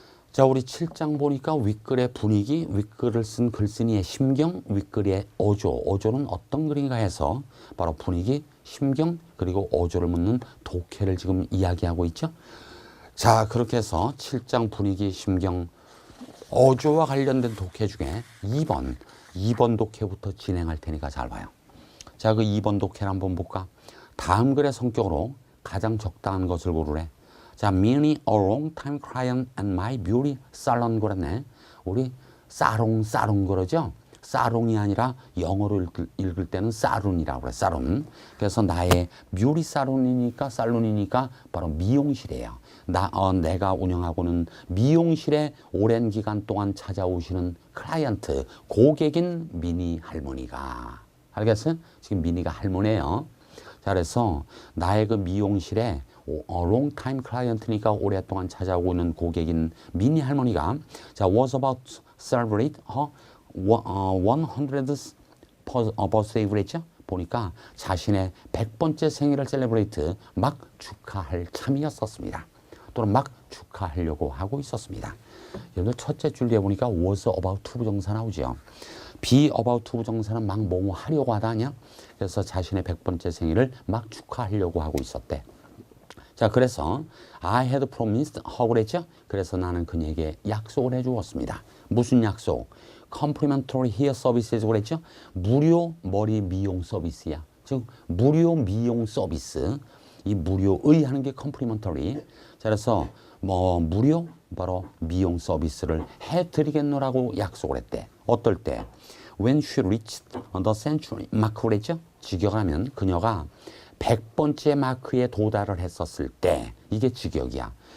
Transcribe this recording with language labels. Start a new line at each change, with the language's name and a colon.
Korean: 자, 우리 7장 보니까 윗글의 분위기, 윗글을 쓴 글쓴이의 심경, 윗글의 어조는 어떤 글인가 해서 바로 분위기, 심경, 그리고 어조를 묻는 독해를 지금 이야기하고 있죠. 자, 그렇게 해서 7장 분위기, 심경, 어조와 관련된 독해 중에 2번 독해부터 진행할 테니까 잘 봐요. 자, 그 2번 독해를 한번 볼까? 다음 글의 성격으로 가장 적당한 것을 고르래.
English: 자, many a long time client and my beauty salon 그랬네.
Korean: 우리 사롱 그러죠? 사롱이 아니라 영어로 읽을 때는 사룬이라고 그래. 사룬. 그래서 나의 뷰티 살론이니까 바로 미용실이에요. 내가 운영하고는 미용실에 오랜 기간 동안 찾아오시는 클라이언트, 고객인 미니 할머니가. 알겠어요? 지금 미니가 할머니예요. 자, 그래서 나의 그 미용실에 long time 클라이언트니까 오랫동안 찾아오고 있는 고객인 미니 할머니가 자,
English: was about to celebrate her 100th birthday
Korean: 그랬죠? 보니까 자신의 100번째 생일을 셀레브레이트 막 축하할 참이었었습니다. 또는 막 축하하려고 하고 있었습니다. 여러분들 첫째 줄에 보니까 was about to 부정사 나오죠. be about to 부정사는 막 뭐뭐 하려고 하다 아니야? 그래서 자신의 100번째 생일을 막 축하하려고 하고 있었대.
English: 자, 그래서 I had promised her 그랬죠?
Korean: 그래서 나는 그녀에게 약속을 해주었습니다. 무슨 약속?
English: Complimentary hair services 그랬죠?
Korean: 무료 머리 미용 서비스야. 즉 무료 미용 서비스. 이 무료의 하는 게 complimentary. 자, 그래서 무료 바로 미용 서비스를 해드리겠노라고 약속을 했대. 어떨 때?
English: When she reached the century mark 그랬죠?
Korean: 직역하면 그녀가 100번째 마크에 도달을 했었을 때, 이게 직역이야.